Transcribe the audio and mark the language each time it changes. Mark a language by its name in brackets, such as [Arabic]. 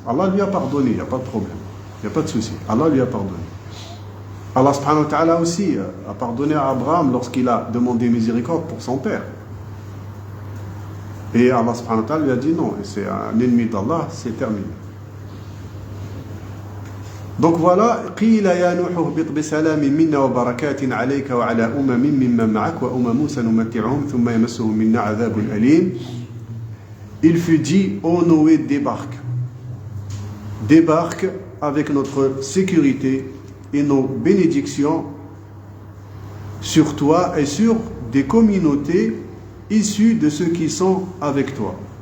[French] Allah lui a pardonné, il n'y a pas de problème. Il n'y a pas de souci. Allah lui a pardonné. Allah subhanahu wa ta'ala aussi a pardonné à Abraham lorsqu'il a demandé miséricorde pour son père. Et Allah subhanahu wa ta'ala lui a dit non, c'est un ennemi d'Allah, c'est terminé. Donc voilà, [Arabic] قِيلَ يَا نُوحُ اهْبِطْ بِسَلَامٍ مِنَّا وَبَرَكَاتٍ عَلَيْكَ وَعَلَى أُمَمٍ مِّمَّن مَّعَكَ وَأُمَمٌ سَنُمَتِّعُهُمْ ثُمَّ يَمَسُّهُم مِّنَّا عَذَابٌ أَلِيمٌ. [French] Il fut dit, ô Noé, débarque. Débarque avec notre sécurité et nos bénédictions sur toi et sur des communautés issues de ceux qui sont avec toi.